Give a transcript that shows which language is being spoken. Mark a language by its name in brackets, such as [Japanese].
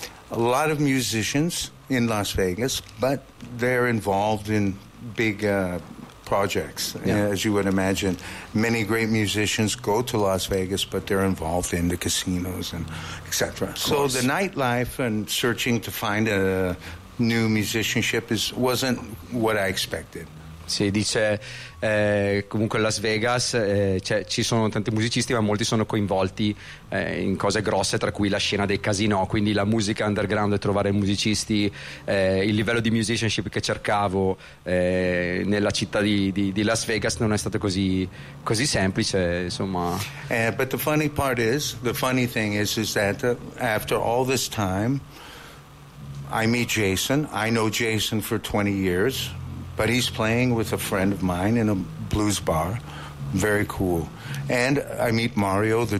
[English] A lot of musicians in Las Vegas, but they're involved in big projects, yeah. As you would imagine. Many great musicians go to Las Vegas, but they're involved in the casinos and et cetera. So the nightlife and searching to find a new musicianship wasn't what I expected. [Italian] Si dice comunque Las Vegas ci sono tanti musicisti, ma molti sono coinvolti in cose grosse, tra cui la scena dei casinò, quindi la musica underground e trovare musicisti, il livello di musicianship che cercavo nella città di Las Vegas non è stato così semplice, insomma. [English] But the funny thing is that after all this time I meet Jason. I know Jason for 20 years. But he's playing with a friend of mine in a blues bar. Very cool. And I meet Mario, the drummer, and he's been playing with Prince. But